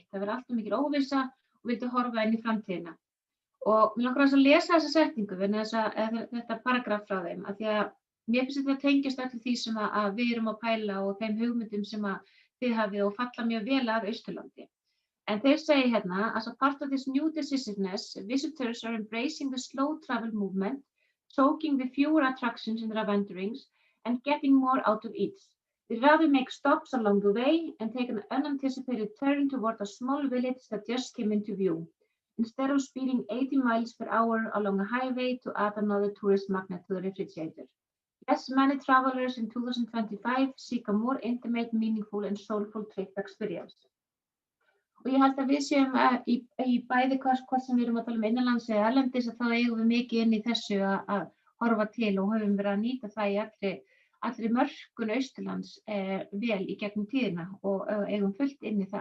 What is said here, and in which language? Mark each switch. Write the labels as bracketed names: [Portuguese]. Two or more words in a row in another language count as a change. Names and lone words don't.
[Icelandic] Það var alltaf mikil óvissa og vildu horfa inn í framtíðina. Og mér langar að lesa þessa setningu vegna þetta paragraf frá þeim, af því að mér finnst þetta tengjast öllu því sem að við erum að pæla og þeim hugmyndum sem að þið hafið og falla mjög vel að Austurlandi. En þeir segi hérna, [English] as a part of this new decisiveness, visitors are embracing the slow travel movement, soaking the fewer attractions in their wanderings, and getting more out of each. They'd rather make stops along the way and take an unanticipated turn toward a small village that just came into view. instead of speeding 80 miles per hour along a highway to add another tourist magnet to the refrigerator. Yes, many travelers in 2025 seek a more intimate, meaningful and soulful trip experience. [Icelandic] Og ég held að við séum í bæði hvort sem við erum að tala innanlands eða erlendis þá eigum við mikið inn í þessu að horfa til og höfum verið að nýta það í allri mörkun Austurlands vel í gegnum tíðina og eigum fullt inn í þar.